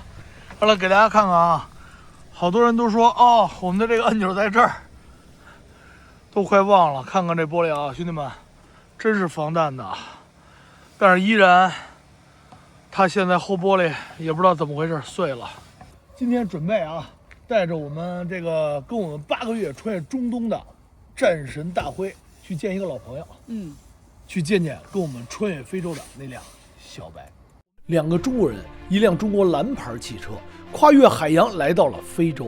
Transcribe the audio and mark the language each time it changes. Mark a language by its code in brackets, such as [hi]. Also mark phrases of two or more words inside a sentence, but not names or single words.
[zh] 好了，給大家看看啊，好多人都說哦，我們的這個按鈕在這兒，都快忘了。看看這玻璃啊，兄弟們，真是防彈的，但是依然，它現在後玻璃也不知道怎麼回事碎了。今天準備啊，帶着我們這個跟我們8個月穿越中東的戰神大輝去見一個老朋友，去見見跟我們穿越非洲的那輛小白。2個中國人，一輛中國藍牌汽車，跨越海洋來到了非洲。